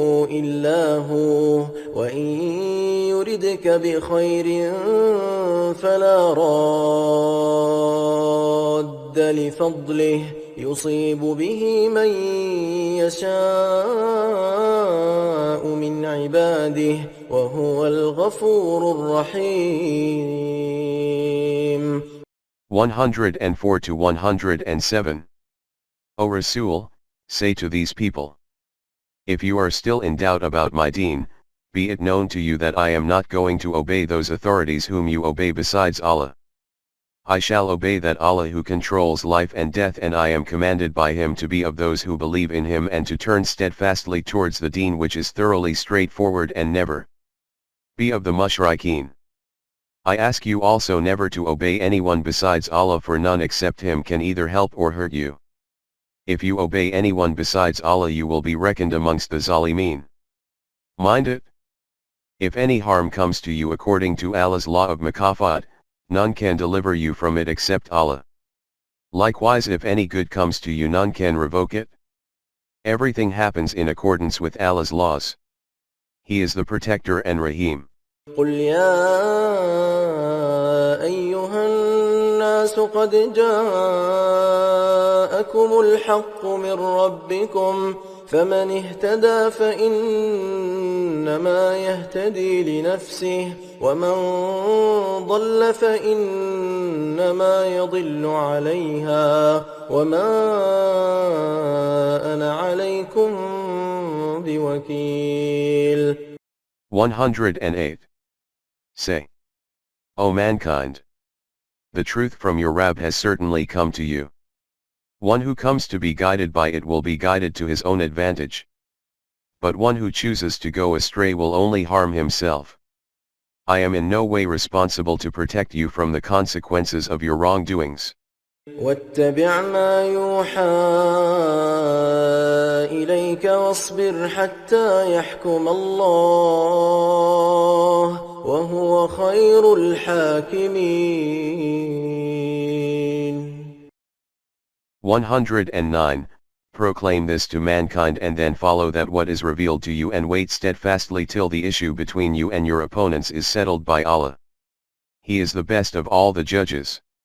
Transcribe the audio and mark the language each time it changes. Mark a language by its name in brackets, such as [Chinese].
[Arabic] إلا هو وإن يردك بخير فلا راد لفضله يصيب به من يشاء من عباده وهو الغفور الرحيم. [English] 104 to 107. O Rasul, say to these people, if you are still in doubt about my deen, be it known to you that I am not going to obey those authorities whom you obey besides Allah. I shall obey that Allah who controls life and death, and I am commanded by him to be of those who believe in him and to turn steadfastly towards the deen which is thoroughly straightforward, and never be of the mushrikeen. I ask you also never to obey anyone besides Allah, for none except him can either help or hurt you. If you obey anyone besides Allah, you will be reckoned amongst the Zalimeen. Mind it. If any harm comes to you according to Allah's law of Mukafat, none can deliver you from it except Allah. Likewise, if any good comes to you, none can revoke it. Everything happens in accordance with Allah's laws. He is the Protector and Rahim. [Arabic] قل يا أيها الناس قد جاءكم الحق من ربكم فمن اهتدى فإنما يهتدي لنفسه ومن ضل فإنما يضل عليها وما أنا عليكم بوكيل. [English] 108. Say, O mankind, the truth from your Rabb has certainly come to you. One who comes to be guided by it will be guided to his own advantage. But one who chooses to go astray will only harm himself. I am in no way responsible to protect you from the consequences of your wrongdoings. [Arabic] واتبع ما يوحى إليك واصبر حتى يحكم الله وهو خير الحاكمين. [English] 109. Proclaim this to mankind and then follow that what is revealed to you, and wait steadfastly till the issue between you and your opponents is settled by Allah. He is the best of all the judges.